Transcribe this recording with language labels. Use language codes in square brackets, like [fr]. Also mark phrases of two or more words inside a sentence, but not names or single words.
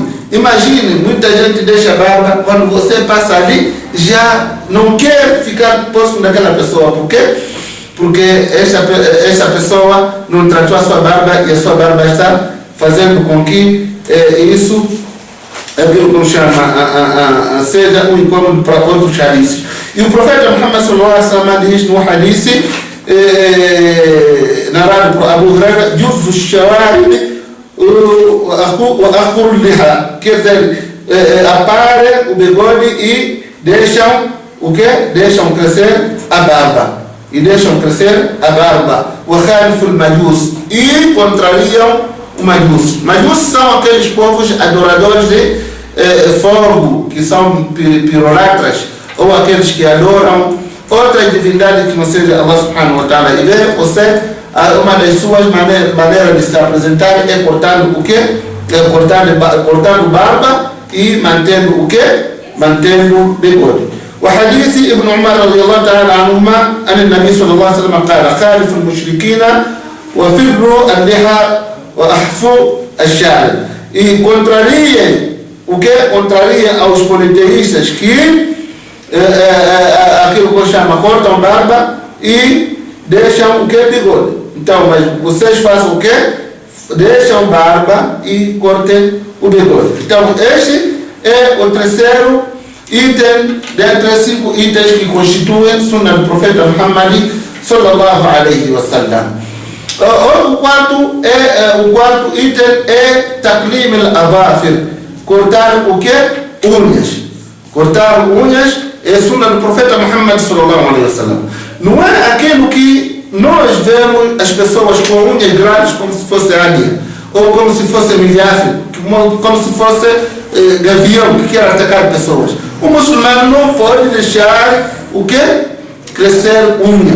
[pt] Imagine, muita gente deixa a barba, quando você passa ali, já não quer ficar próximo daquela pessoa. Por quê? Porque essa pessoa não tratou a sua barba e a sua barba está fazendo com que isso, aquilo que chama, seja um incômodo para outros hadiths. E o profeta Muhammad [ar] صلى الله عليه وسلم [pt] diz no hadith narrado por Abu Hurairah, [ar] جزوا الشوارب [pt] quer dizer, aparem o bigode e deixam o quê? Deixam crescer a barba. E deixam crescer a barba. E contrariam o majus. Majus são aqueles povos adoradores de fogo, que são pirolatras, ou aqueles que adoram outras divindades que não seja [ar] الله سبحانه وتعالى. [pt] E vê você, uma das suas maneiras de se apresentar é cortando o quê? Cortando barba e mantendo o quê? Mantendo bigode. [ar] وحديث ابن عمر رضي الله تعالى عنهما أن النبي صلى الله عليه وسلم قال خالف المشركين وفروا اللحى وأحفوا الشعر. [pt] E contraria aos politeístas que aquilo que chama cortam barba e deixam o que? Bigode. Então, mas vocês façam o que? Deixam barba e cortem o bigode. Então, este é o terceiro item dentre 5 itens que constituem Sunnah do Profeta Muhammad [ar] صلى الله عليه وسلم. [pt] O quarto item é [ar] تقليم الأظافر, [pt] cortar o que? Unhas. Cortar unhas é Sunnah do Profeta Muhammad [ar] صلى الله عليه وسلم. [pt] Não é aquilo que nós vemos as pessoas com unhas grandes como se fosse águia, ou como se fosse milhafe, como se fosse gavião que quer atacar pessoas. O muçulmano não pode deixar o que? Crescer unha.